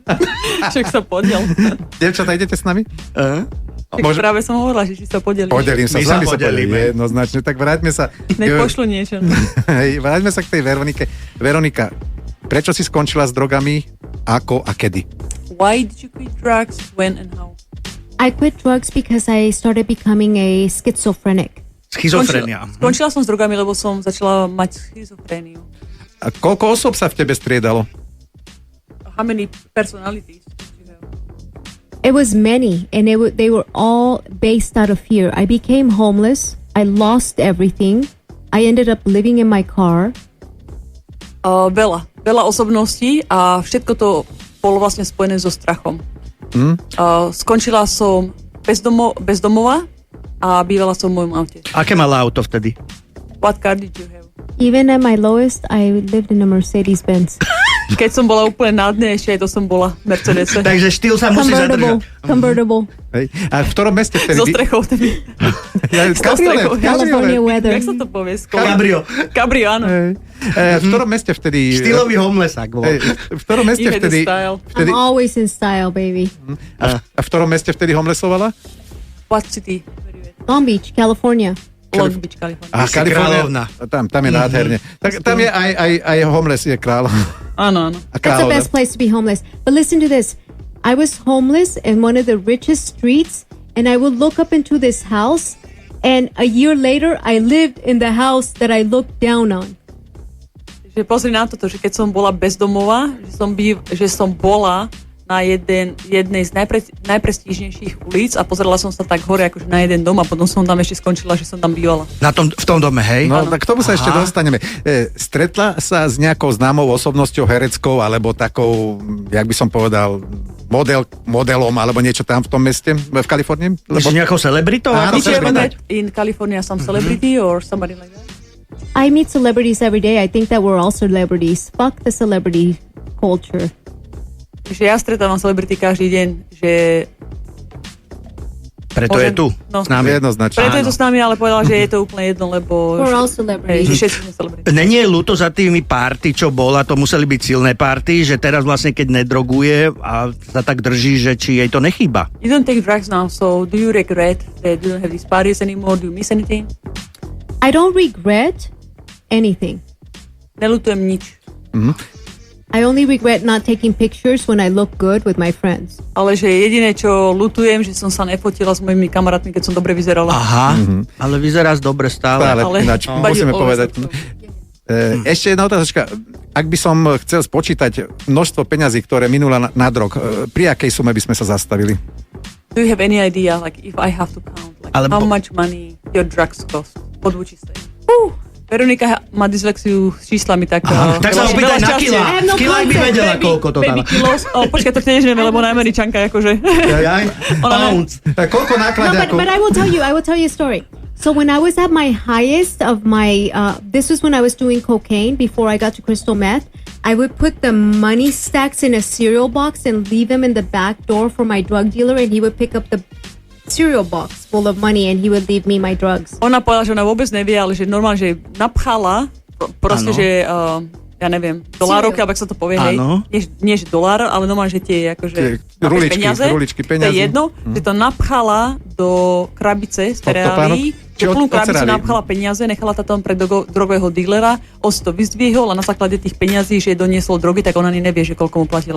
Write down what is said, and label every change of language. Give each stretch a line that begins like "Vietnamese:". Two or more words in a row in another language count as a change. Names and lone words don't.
Slovak: Však sa podiel. Devčatá, idete s nami? Práve som hovorila, že či sa podelíš. Podelím sa, My s vami sa sa podelíme. Jednoznačne, tak vráťme sa. Nech pošlu niečo. Hej, vráťme sa k tej Veronike. Veronika, prečo si skončila s drogami? Ako a kedy?
English: Why did you quit drugs? When and how? I quit drugs because I started becoming a schizophrenic.
Slovak: Schizofrenia. Skončila som s drogami, lebo som začala mať schizofréniu. A koľko osob sa v tebe striedalo?
English: How many personalities did you have? It was many, and they were all based out of fear. I became homeless. I lost everything. I ended up living in my car.
Slovak: Veľa osobností a všetko to bolo vlastne spojené so strachom. Skončila som bezdomová a bývala som v mojom aute. Aké mala auto vtedy?
English: What car did you have? Even at my lowest, I lived in a Mercedes-Benz.
Slovak: Keď som bola úplne na dne, ešte aj to som bola Mercedes. Takže štýl sa musí zadržať.
English: Convertible.
Slovak: Hej. A v ktorom meste vtedy? So strechou.
English: California weather.
Slovak: Jak sa to povie? Cabrio. Cabrio, áno. V ktorom meste vtedy? Štýlový homelessák bol. V ktorom meste vtedy?
English: I'm always in style, baby.
Slovak: A v ktorom meste vtedy homelessovala?
English: What city? Long Beach, California.
Slovak: Long Beach, California. Kalifornia. Tam je nádherne. Tak tam je aj homeless je král. Áno.
English: That's the best place to be homeless. But listen to this. I was homeless in one of the richest streets, and I would look up into this house, and a year later, I lived in the house that I looked down on.
Slovak: Že pozri na toto, že keď som bola bezdomová, že som bola na jednej z najprestížnejších ulic a pozerala som sa tak hore akože na jeden dom a potom som tam ešte skončila, že som tam bývala. V tom dome, hej? No, tak k tomu sa ešte dostaneme. Stretla sa s nejakou známou osobnosťou hereckou alebo takou, jak by som povedal, modelom alebo niečo tam v tom meste v Kalifornii? Myslíš nejakou celebritou?
English: Did you ever met in California some celebrity or somebody like that? I meet celebrities every day. I think that we're all celebrities. Fuck the celebrity culture.
Slovak: Že ja stretávam celebrity každý deň, že... Preto je tu s nami. Jednoznačne. Preto je tu s nami, ale povedala, že je to úplne jedno, lebo...
English: We're all celebrities.
Slovak: Všetci sme celebrity. Není je ľúto za tými party, čo bola, to museli byť silné party, že teraz vlastne keď nedroguje a sa tak drží, že či jej to nechýba.
English: You don't take drugs now, so do you regret that you don't have these parties anymore? Do you miss anything? I don't regret anything.
Slovak: Neľutujem nič.
English: I only regret not taking pictures when I look good with my friends.
Slovak: Ale že jediné, čo ľutujem, že som sa nefotila s mojimi kamarátmi, keď som dobre vyzerala. Aha, ale vyzeráš dobre stále. Ale ináč, musíme povedať. Ešte jedna otázočka. Ak by som chcel spočítať množstvo peňazí, ktoré minula na drog, pri akej sume by sme sa zastavili?
English: Do you have any idea, like, if I have to count, like, how much money your drugs cost? What would you say?
Slovak: Veronika má dyslexiu s číslami, tak... Tak sa opýtaj na kila. Kila by vedela, koľko to dáva. Počkaj, to tiež nevieme, lebo na Američanka, akože...
English: Pounds.
Slovak: Koľko náklad?
English: But I will tell you a story. So when I was at my highest of my, this was when I was doing cocaine before I got to crystal meth, I would put the money stacks in a cereal box and leave them in the back door for my drug dealer, and he would pick up the cereal box full of money and he would leave me my drugs.
Slovak: Ona povedala, že ona vôbec nevie, ale že normálne, že napchala proste, že ja neviem, dolárovky, alebo ak sa to povie, hej. Nie, že dolár, ale normálne, že tie akože ruličky, peniaze. To je jedno, že to napchala do krabice z tereálií, že plnú krabicu napchala peniaze, nechala to tam pre drogového dílera, on si to vyzdvihol a na základe tých peňazí, že doniesol drogy, tak ona ani nevie, že koľko mu platila.